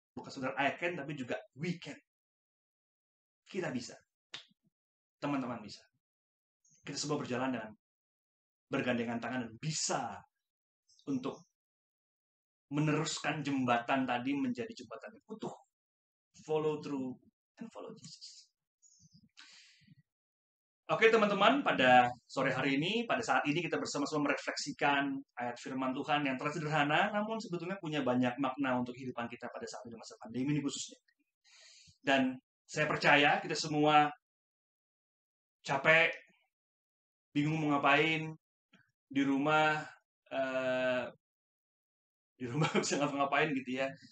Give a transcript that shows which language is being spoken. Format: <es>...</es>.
<id>Bukan saudara</id> <en>I can,</en> <id>tapi juga</id> <en>we can.</en> <id>Kita bisa. Teman-teman bisa. Kita semua berjalan dengan bergandengan tangan dan bisa untuk meneruskan jembatan tadi menjadi jembatan yang utuh.</id> <en>Follow through and follow Jesus.</en> <id>Oke teman-teman, pada sore hari ini, pada saat ini kita bersama-sama merefleksikan ayat firman Tuhan yang terlihat sederhana, namun sebetulnya punya banyak makna untuk kehidupan kita pada saat ini masa pandemi ini khususnya. Dan saya percaya kita semua capek, bingung mau ngapain, di rumah nggak bisa ngapa-ngapain gitu ya.</id>